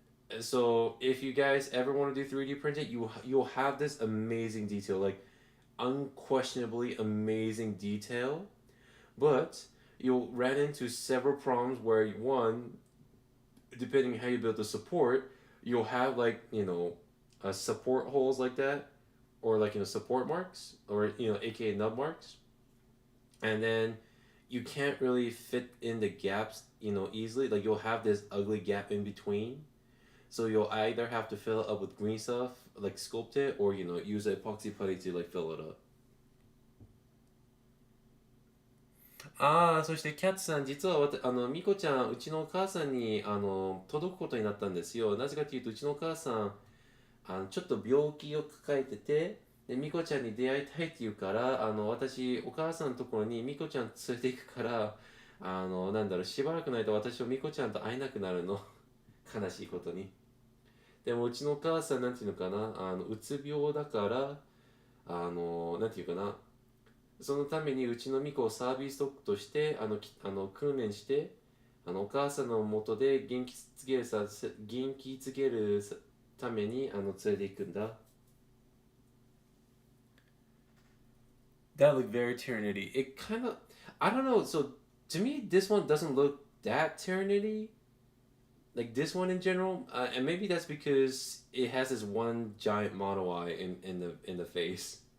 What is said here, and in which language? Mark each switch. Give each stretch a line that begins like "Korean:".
English: And so if you guys ever want to do 3D printing, you'll have this amazing detail, like unquestionably amazing detail, but you'll run into several problems where one, depending how you build the support, you'll have like support holes like that, or like support marks, or aka nub marks, and then you can't really fit in the gaps easily. Like you'll have this ugly gap in between, so you'll either have to fill it up with green stuff, like sculpt it, or use an epoxy putty to like fill it up.
Japanese: そしてキャッツさん、実はミコちゃん、うちのお母さんに届くことになったんですよ。なぜかというと、うちのお母さん、ちょっと病気を抱えてて、で、ミコちゃんに出会いたいって言うから、私、お母さんのところにミコちゃん連れて行くから、なんだろう、しばらくないと私はミコちゃんと会えなくなるの。悲しいことに。でも、うちのお母さん、なんていうのかな、うつ病だから、なんていうかな、そのためにうちのミコをサービスドッグとして訓練してお母さんのもとで元気つけるために連れて行くんだ。
English: That looked very Tyranidy. It kind of, I don't know. So to me, this one doesn't look that Tyranidy. Like this one in general, and maybe that's because it has this one giant mono eye in the face.